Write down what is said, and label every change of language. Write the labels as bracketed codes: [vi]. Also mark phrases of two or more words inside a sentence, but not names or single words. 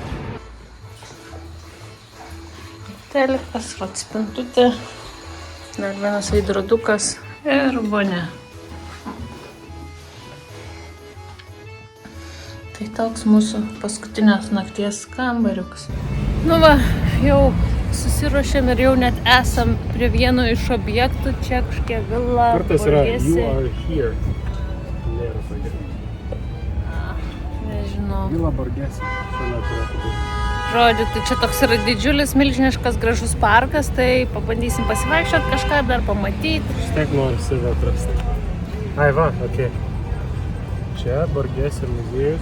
[lt] Telikas, spintutė, dar vienas veidrodukas ir vonia. Tai toks mūsų paskutinės nakties kambariukas. Nu va, jau susiruošėm ir jau net esam prie vieno iš objektų. Čia kažkiek vila. Kur tas yra? Borgesi. [en] You are here. [lt] Nėra tokia. Nežinau. Vila Borgesi. Šalia turėtų būti. Žodžiu, tai čia toks yra didžiulis, milžiniškas, gražus parkas, tai pabandysim pasivaikščioti kažką dar pamatyti. Vis tiek noriu save atrasti. Ai va, okei. Čia Borgesi muziejus.